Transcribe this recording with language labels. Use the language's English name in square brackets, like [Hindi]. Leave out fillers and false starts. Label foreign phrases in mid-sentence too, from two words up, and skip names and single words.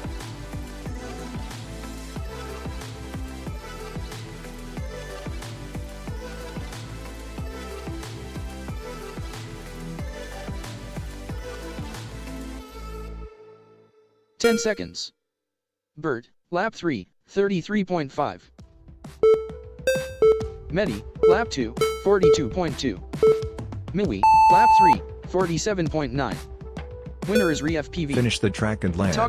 [English] "10 seconds. Bird, lap 3, 33.5. Medi, lap 2, 42.2. Miwi, lap 3, 47.9. Winner is Re-FPV. Finish the track and land.